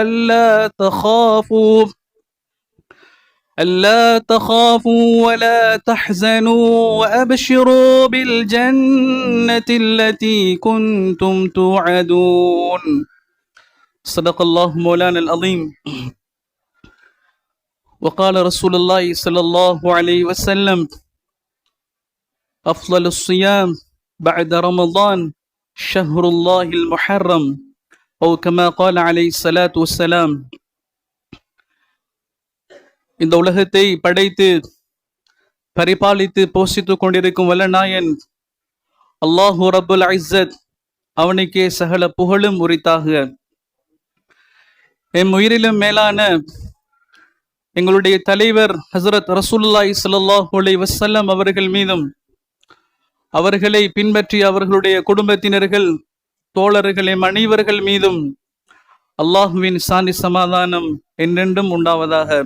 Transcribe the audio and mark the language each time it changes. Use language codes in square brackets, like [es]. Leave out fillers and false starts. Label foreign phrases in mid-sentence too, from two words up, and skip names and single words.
[ar] ألا تخافوا ولا تحزنوا وأبشروا بالجنة التي كنتم توعدون صدق الله مولانا العظيم وقال رسول الله صلى الله عليه وسلم أفضل الصيام بعد رمضان شهر الله المحرم أو كما قال عليه الصلاة والسلام [ta] இந்த உலகத்தை படைத்து பரிபாலித்து போஷித்துக் கொண்டிருக்கும் வல்லநாயன் [ar] الله رب العزة [ta] அவனுக்கே சகல புகழும் உரித்தாக. எம் உயிரிலும் மேலான எங்களுடைய தலைவர் ஹஸரத் [ar] رسول الله صلى الله عليه وسلم [ta] அவர்கள் மீதும் அவர்களை பின்பற்றிய அவர்களுடைய குடும்பத்தினர்கள் தோழர்கள் எம் அனைவர்கள் மீதும் அல்லாஹுவின் சாந்தி சமாதானம் என்றென்றும் உண்டாவதாக.